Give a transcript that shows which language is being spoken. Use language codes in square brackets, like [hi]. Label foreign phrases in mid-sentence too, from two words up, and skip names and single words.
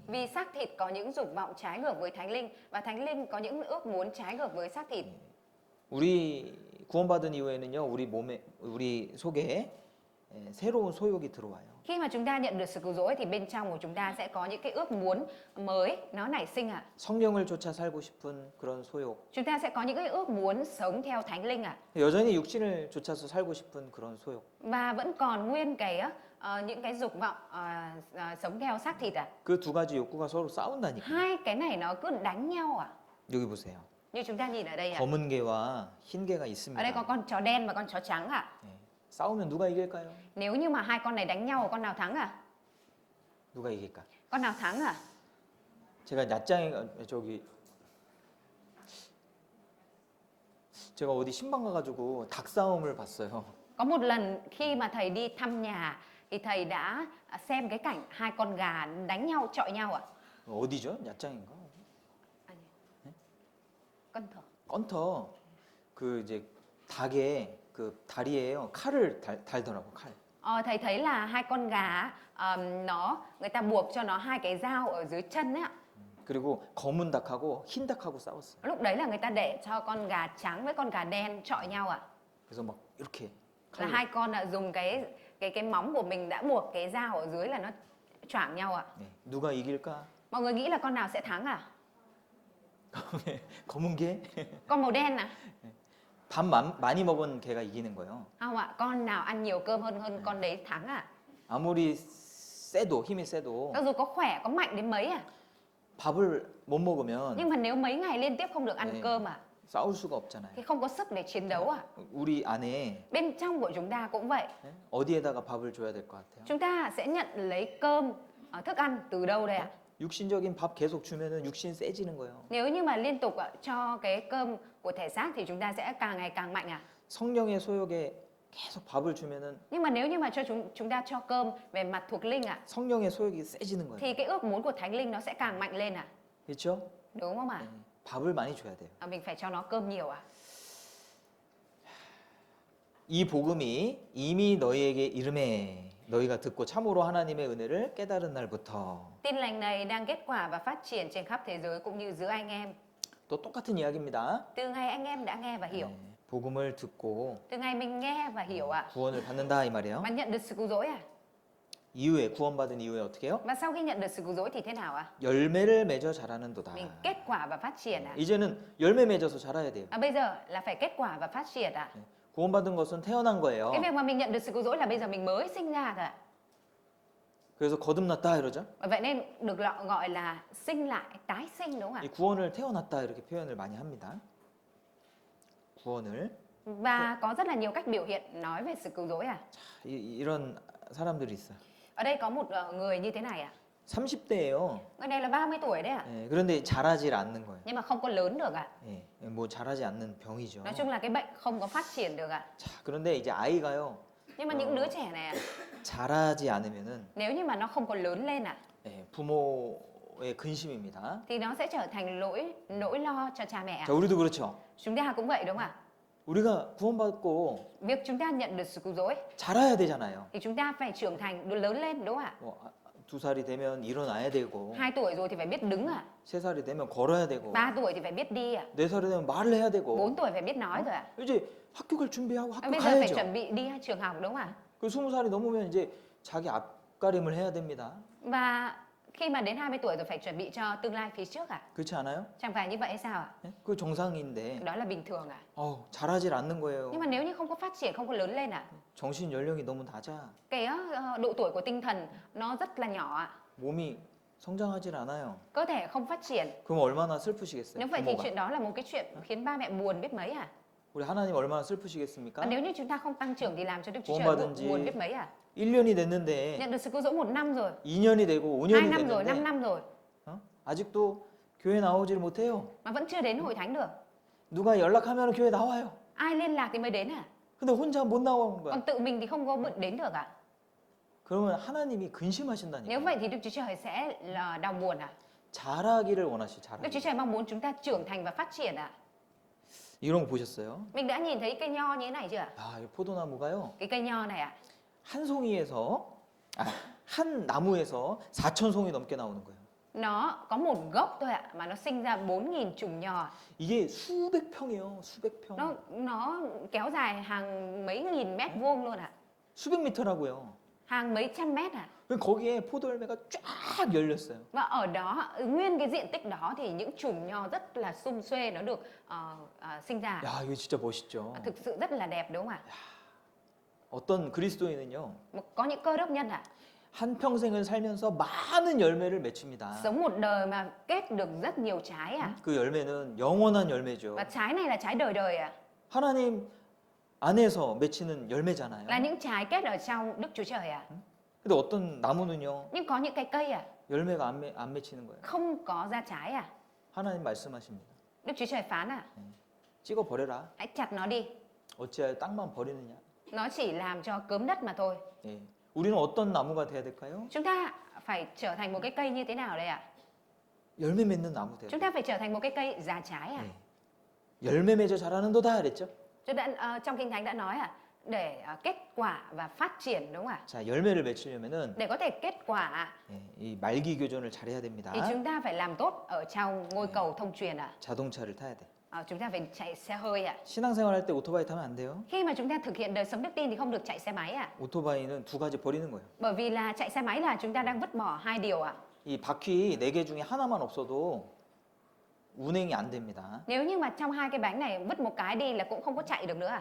[vi] Vì xác thịt có những dục vọng trái ngược với Thánh Linh và Thánh Linh có những ước muốn trái ngược với xác thịt. [ko] 우리 구원받은 이후에는요, 우리 속에 새로운 소욕이 들어와요. [vi] Khi mà chúng ta nhận được sự cứu rỗi thì bên trong của chúng ta sẽ có những cái ước muốn mới nó nảy sinh ạ. [ko] 성령을 쫓아 살고 싶은 그런 소욕. [vi] Chúng ta sẽ có những cái ước muốn sống theo Thánh Linh ạ. [ko] 여전히 육신을 쫓아서 살고 싶은 그런 소욕. [vi] Và vẫn còn nguyên cái những cái dục vọng sống theo xác thịt ạ. [ko] 그 두 가지 욕구가 서로 싸운다니까. [vi] Hai cái này nó cứ đánh nhau ạ. [ko] 여기 보세요. [vi] Như chúng ta nhìn ở đây ạ. [ko] 검은 개와 흰 개가 [vi] Ở đây có [ko] 있습니다. [vi] con chó đen và con chó trắng ạ. [ko] 예. 싸우면 누가 이길까요? [vi] Nếu như mà hai con này đánh nhau con nào thắng ạ? [ko] 누가 이길까? [vi] Con nào thắng ạ? [ko] 제가 얕장에 제가 어디 신방 가가지고 닭 싸움을 봤어요. [vi] Có một lần khi mà thầy đi thăm nhà thì thầy đã xem cái cảnh hai con gà đánh nhau, chọi nhau ạ. [ko] 어디죠? 얕장인가? 아니. [vi] Con thỏ. [ko] 건터 그 이제 닭의 그 다리에요 칼을 달더라고 칼. [vi] Thầy thấy là hai con gà người ta buộc cho nó hai cái dao ở dưới chân ấy ạ. [ko] 그리고 검은 닭하고 흰 닭하고 싸웠어요. [vi] Lúc đấy là người ta để cho con gà trắng với con gà đen chọi nhau à? [ko] 그래서 막 이렇게 [vi] Là hai con dùng cái móng của mình đã buộc cái dao ở dưới là nó choảng nhau à? [ko] 네, 누가 이길까? [vi] Mọi người nghĩ là con nào sẽ thắng à? [ko] 검은 개? [vi] Con màu đen à? [ko] 밥 많이 먹은 개가 이기는 거예요. [vi] Không ạ, con nào ăn nhiều cơm hơn con đấy thắng à? [ko] 아무리 세도 힘이 세도 [vi] Cho dù có khỏe, có mạnh đến mấy à? [ko] 밥을 못 먹으면 [vi] Nhưng mà nếu mấy ngày liên tiếp không được ăn [ko] 네. [vi] cơm à? [ko] 싸울 수가 없잖아요. [vi] Thì không có sức để chiến đấu à? [ko] 우리 안에 [vi] Bên trong của chúng ta cũng vậy. [ko] 네? 어디에다가 밥을 줘야 될 것 같아요? [vi] Chúng ta sẽ nhận lấy cơm, thức ăn từ đâu đây ạ? [ko] 육신적인 밥 계속 주면은 육신 세지는 거예요. [vi] Nếu như mà liên tục cho cái cơm của thể xác thì chúng ta sẽ càng ngày càng mạnh à? [ko] 성령의 소욕에 계속 밥을 주면은 [vi] Nhưng mà nếu như mà cho chúng ta cho cơm về mặt thuộc linh ạ, [ko] 성령의 소욕이 세지는 거예요. [vi] thì cái ước muốn của thánh linh nó sẽ càng mạnh lên à? [ko] 그렇죠? [vi] Đúng không ạ? [ko] 네. 밥을 많이 줘야 돼요. [vi] Mình phải cho nó cơm nhiều à? [ko] 이 복음이 이미 너희에게 이름에 너희가 듣고 참으로 하나님의 은혜를 깨달은 날부터 [vi] Tin lành này đang kết quả và phát triển trên khắp thế giới cũng như giữa anh em. [ko] 또 똑같은 이야기입니다. [vi] Từ ngày anh em đã nghe và hiểu, [ko] 네. 복음을 듣고 [vi] từ ngày mình nghe và hiểu ạ, [ko] 구원을 받는다 이 말이에요. [vi] và nhận được sự cứu rỗi à? [ko] 이후에 구원받은 이후에 어떻게 해요? [vi] Và sau khi nhận được sự cứu rỗi thì thế nào ạ? [ko] 열매를 맺어 자라는도다. [vi] Mình kết quả và phát triển ạ. [ko] 이제는 열매 맺어서 자라야 돼요. [vi] Bây giờ là phải kết quả và phát triển ạ. [ko] 네. 구원받은 것은 태어난 거예요. [vi] Cái việc mà mình nhận được sự cứu rỗi là bây giờ mình mới sinh ra thôi ạ. [ko] 그래서 거듭났다 이러죠. [vi] Vậy nên được gọi là sinh lại, tái sinh đúng không ạ? [ko] 이 구원을 태어났다 이렇게 표현을 많이 합니다. 구원을 [vi] Và có rất là nhiều cách biểu hiện nói về sự cứu rỗi à. [ko] 이런 사람들이 있어요. [vi] Ở đây có một người như thế này ạ. [ko] 30대예요. [vi] Người này là 30 tuổi đấy ạ. [ko] 그런데 자라질 않는 거예요. [vi] Nhưng mà không có lớn được ạ. [ko] 예, 뭐 자라지 않는 병이죠. [vi] Nói chung là cái bệnh không có phát triển được ạ. [ko] 자, 그런데 이제 아이가요. [vi] Nhưng mà những đứa trẻ này ạ, [ko] 자라지 않으면은 [vi] nếu như mà nó không có lớn lên ạ, [ko] 부모의 근심입니다. [vi] thì nó sẽ trở thành nỗi lo cho cha mẹ ạ. [ko] 자, 우리도 그렇죠. [vi] Chúng ta cũng vậy đúng không ạ? [ko] 우리가 구원받고 [vi] Việc chúng ta nhận được sự cứu rỗi [ko] 자라야 되잖아요. [vi] thì chúng ta phải trưởng thành, lớn lên đúng không ạ? [ko] 뭐 2살이 되면 일어나야 되고 [vi] 2 tuổi rồi thì phải biết đứng ạ. [ko] 3살이 되면 걸어야 되고 [vi] 3 tuổi thì phải biết đi ạ. [ko] 4살이 되면 말을 해야 되고 [vi] 4 tuổi phải biết nói rồi ạ. [ko] 이제 학교 갈 준비하고 학교 [vi] Bây giờ phải [ko] 가야죠. [vi] chuẩn bị đi trường học đúng không ạ? [ko] 그 20살이 넘으면 이제 자기 앞가림을 해야 됩니다. [vi] Và khi mà đến 20 tuổi rồi phải chuẩn bị cho tương lai phía trước ạ. [ko] 그렇지 않아요? [vi] Chẳng phải như vậy hay sao ạ? [ko] 예? 그 정상인데 [vi] Đó là bình thường ạ. [ko] 자라질 않는 거예요. [vi] Nhưng mà nếu như không có phát triển, không có lớn lên ạ, [ko] 정신 연령이 너무 낮아. [vi] cái độ tuổi của tinh thần nó rất là nhỏ ạ. [ko] 몸이 성장하질 않아요. [vi] Cơ thể không phát triển. [ko] 그럼 얼마나 슬프시겠어요? [vi] Nếu vậy thì [ko] 부모가. [vi] chuyện đó là một cái chuyện khiến ba mẹ buồn biết mấy à? [ko] 우리 하나님 얼마나 슬프시겠습니까? [vi] Và nếu như chúng ta không tăng trưởng thì làm cho Đức Chúa Trời [ko] 구원받은지 [vi] buồn biết mấy à? [ko] 1년이 됐는데 [vi] Nhận được sự cứu rỗi 1 năm rồi, [ko] 2년이 되고 [vi] 2 [ko] 5년이 [vi] năm rồi, 5 [ko] 됐는데 [vi] năm rồi [ko] 아직도 교회 나오지를 못해요. [vi] mà vẫn chưa đến hội thánh được. [ko] 누가 연락하면 교회 나와요. [vi] Ai liên lạc thì mới đến à? [ko] 근데 혼자 못 나오는 거야. [vi] Còn tự mình thì không có đến được à? [ko] 그러면 하나님이 근심하신다니까. [vi] Nếu vậy thì Đức Chúa Trời sẽ là đau buồn à? [ko] 자라기를 원하시 [vi] Đức Chúa [ko] 자라기. [vi] Trời mong muốn chúng ta trưởng thành và phát triển à? [ko] 이런 거 보셨어요? [vi] Mình đã nhìn thấy cây nho như thế này chưa ạ? [ko] 아, 이 포도나무가요. [vi] Cái cây nho này ạ. [ko] 한 송이에서 한 나무에서 4천 송이 넘게 나오는 거예요. [vi] Nó có một gốc thôi ạ mà nó sinh ra 4.000 chùm nho. [ko] 이게 수백 평이에요. 수백 평. [vi] Nó kéo dài hàng mấy nghìn mét vuông luôn ạ. [ko] 수백 미터라고요. [vi] Hàng mấy trăm mét ạ. [ko] 거기에 포도 열매가 쫙 열렸어요. [vi] Và ở đó, nguyên cái diện tích đó thì những chùm nho rất là sum xuê nó được sinh ra. [ko] 야, 이거 진짜 멋있죠. [vi] Thực sự rất là đẹp đúng không ạ? [ko] 어떤 그리스도인은요. [vi] Có những cơ đốc nhân ạ, [ko] 한 평생을 살면서 많은 열매를 맺힙니다. [vi] sống một đời mà kết được rất nhiều trái ạ. [ko] 그 열매는 영원한 열매죠. [vi] Và trái này là trái đời đời ạ. [ko] 하나님 안에서 맺히는 열매잖아요. [vi] Là những trái kết ở trong Đức Chúa Trời ạ. [ko] 근데 어떤 나무는요. [vi] Nhưng có những cái cây ạ, [ko] 열매가 안 맺히는 거예요. [vi] không có ra trái ạ. [ko] 하나님 말씀하십니다. [vi] Đức Chúa Trời phán ạ, [ko] 찍어 버려라. [vi] hãy chặt nó đi. [ko] 어찌하여 땅만 버리느냐. [vi] Nó chỉ làm cho cớm đất mà thôi. [ko] 예. 우리는 어떤 나무가 돼야 될까요? [vi] Chúng ta phải trở thành một cái cây như thế nào đây ạ? [ko] 열매 맺는 나무 돼야 [vi] Chúng [ko] 돼요. [vi] ta phải trở thành một cái cây già trái ạ. [ko] 예. 열매 맺어 자라는도다 그랬죠? [vi] Trong Kinh Thánh đã nói ạ, để kết quả và phát triển, đúng không ạ? [ko] 자, 열매를 맺히려면은 [vi] Để có thể kết quả [ko] 예, 이 말기 교전을 잘해야 됩니다. [vi] thì chúng ta phải làm tốt ở trong ngôi cầu thông truyền ạ. [ko] 자동차를 타야 돼. [vi] Chúng ta phải chạy xe hơi ạ. [ko] 신앙생활 할 때 오토바이 타면 안 돼요. [vi] Khi mà chúng ta thực hiện đời sống đức tin thì không được chạy xe máy ạ. [ko] 오토바이는 두 가지 버리는 거예요. [vi] Bởi vì là chạy xe máy là chúng ta đang vứt bỏ hai điều ạ. [ko] 이 바퀴 4개 중에 하나만 없어도 운행이 안 됩니다. [vi] Nếu như mà trong hai cái bánh này vứt một cái đi là cũng không có chạy được nữa ạ.